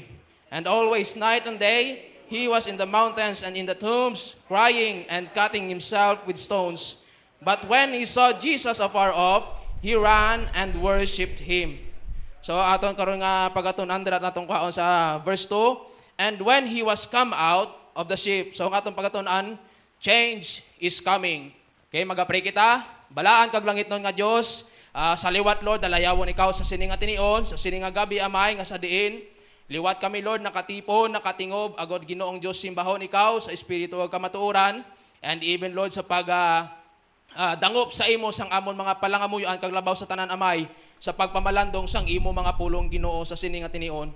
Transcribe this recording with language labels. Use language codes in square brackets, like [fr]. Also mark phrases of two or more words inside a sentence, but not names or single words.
[en] And always night and day he was in the mountains and in the tombs, crying and cutting himself with stones. But when he saw Jesus afar off, he ran and worshipped him. [hil] So aton karon nga pagaton-an dira atong kaon sa verse 2. [en] And when he was come out of the ship, [hil] so ang atong pagaton-an, [en] change is coming. [hil] Okay, magapray kita. Balaan kag langit nun nga Dios, sa liwat Lord, dalayawon ikaw sa sininga tinion, sa sininga gabi amay nga sa diin. Liwat kami Lord, nakatipon, nakatingob, agod Ginoong Dios simbahon ikaw sa espiritu ug kamatuoran, [en] and even Lord [hil] sa dangop sa imo sang amon mga palangamuyoan kag labaw sa tanan amay, sa pagpamalandong sang imo mga pulong Ginoo sa sininga tinion.